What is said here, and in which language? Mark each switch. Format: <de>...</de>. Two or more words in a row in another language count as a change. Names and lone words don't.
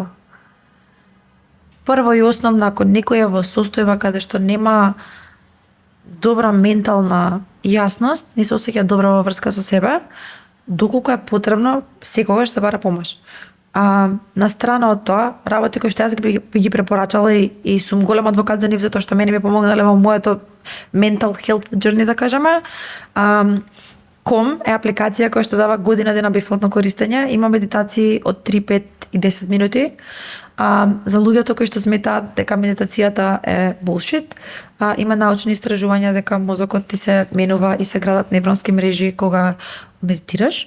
<mk>Прво и основно, ако некој е во состојба каде што нема добра ментална јасност, не се осеќа добра во врска со себе, доколку е потребно, секогаш да бара помош. На страна од тоа, работи кои што јас би ги препорачала и сум голем адвокат за нив, затоа што мене ми помогнале во моето</mk> <en>mental health journey,</en> <mk>да кажеме. Ком е апликација која што дава година дена бесплатно користење, има медитации од 3, 5 и 10 минути. За луѓето кои што сметаат дека медитацијата е bullshit, има научни истражувања дека мозокот ти се менува и се градат невронски мрежи кога медитираш.</mk>